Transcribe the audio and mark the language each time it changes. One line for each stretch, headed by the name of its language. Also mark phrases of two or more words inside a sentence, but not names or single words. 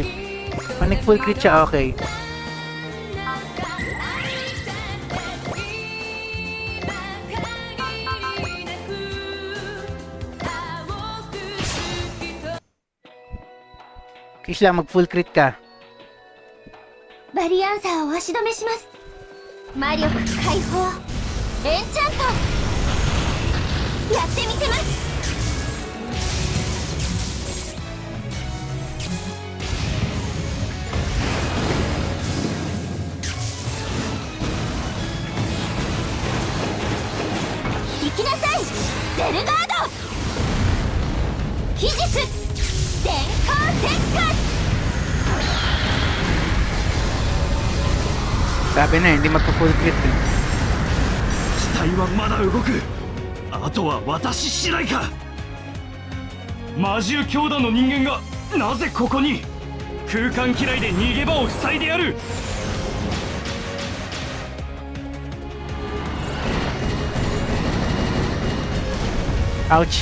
Filipino: Pag nag
English: full crit
Filipino: siya, okay. Kiss lang, mag
English: full crit
Filipino: ka.
Japanese: バリアンサーを足止めします。魔力解放エンチャントやってみせます。行きなさいゼルガード。秘術電光石火。
Filipino: Sabi na, hindi magpa-full crit eh.
Japanese: 死体はまだ動く。あとは私次第か。魔獣強打の人間がなぜここに。空間嫌いで逃げ場を塞いでやる。
Filipino: Ouch.